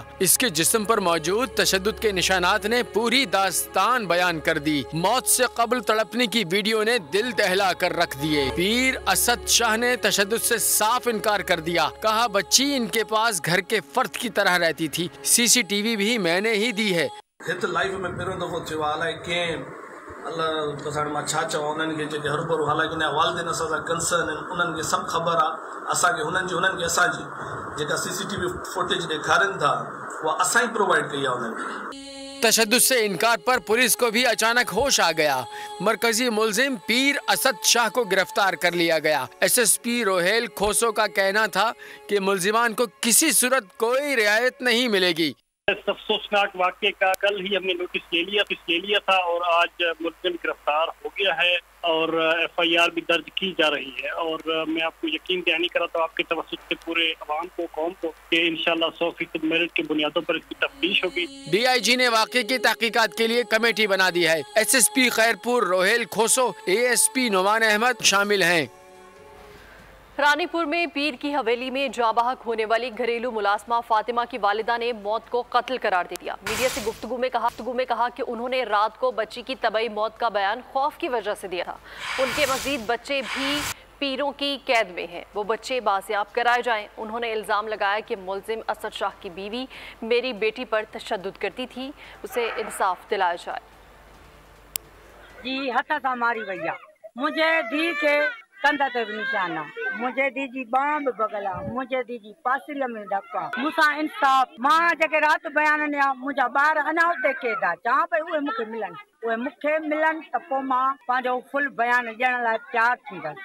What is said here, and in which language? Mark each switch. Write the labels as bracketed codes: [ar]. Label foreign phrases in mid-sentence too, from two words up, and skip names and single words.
[ur] اس کے جسم پر موجود تشدد کے نشانات نے پوری داستان بیان کر دی. موت سے قبل تڑپنے کی ویڈیو نے دل دہلا کر رکھ دیے. پیر اسد شاہ نے تشدد سے صاف انکار کر دیا. کہا بچی ان کے پاس گھر کے فرد کی طرح رہتی تھی. CCTV بھی میں نے ہی دی ہے. [sd] लाइफ में पहिरों दफ़ो थियो आहे अलाए कंहिं अलाह पसाण मां छा चवां। उन्हनि खे जेके हरू भरू हालांकि उन वालदेन असां सां कंसर्न आहिनि, उन्हनि खे सभु ख़बर आहे। असांखे उन्हनि खे असांजी जेका [en] CCTV footage [sd] ॾेखारनि था उहा असां ई प्रोवाइड कई आहे उन्हनि खे। [ur] تشدد سے انکار پر پولیس کو بھی اچانک ہوش آ گیا. مرکزی ملزم پیر اسد شاہ کو گرفتار کر لیا گیا. SSP روحیل کھوسو کا کہنا تھا کہ ملزمان کو کسی صورت کوئی رعایت نہیں ملے گی. اس افسوسناک واقعے کا کل ہی ہم نے نوٹس لے لیا تھا اور آج ملزم گرفتار ہو گیا ہے اور FIR بھی درج کی جا رہی ہے. اور میں آپ کو یقین دہانی کراتا ہوں آپ کے توجہ سے پورے عوام کو، قوم کو، کہ انشاءاللہ 100% میرٹ کی بنیادوں پر اس کی تفتیش ہوگی. DIG نے واقعے کی تحقیقات کے لیے کمیٹی بنا دی ہے. SSP खैरपुर रोहेल खोसो, ASP نعمان احمد شامل ہیں. رانی پور میں پیر کی حویلی میں جاں بحق ہونے والی گھریلو ملازمہ فاطمہ کی والدہ نے موت کو قتل قرار دے دیا. میڈیا سے گفتگو میں کہا کہ انہوں نے رات کو بچی کی طبعی موت کا بیان خوف کی وجہ سے دیا تھا. ان کے مزید بچے بھی پیروں کی قید میں ہیں، وہ بچے بازیاب کرائے جائیں. انہوں نے الزام لگایا کہ ملزم اسد شاہ کی بیوی میری بیٹی پر تشدد کرتی تھی، اسے انصاف دلایا جائے. [sd] जी हथ सां मारी वई आहे, मुंहिंजे धीउ खे कंध ते बि निशाना, मुंहिंजे धीउ जी बांह बि भगल आहे, मुंहिंजे धीउ जी पासिरीअ में धक आहे। मूंसां इंसाफ़, मां जेके राति बयान ॾिना मुंहिंजा ॿार अञा उते क़ैद आहे। चवां पई उहे मूंखे मिलनि त पोइ मां पंहिंजो फुल बयान ॾियण लाइ तयारु थींदसि।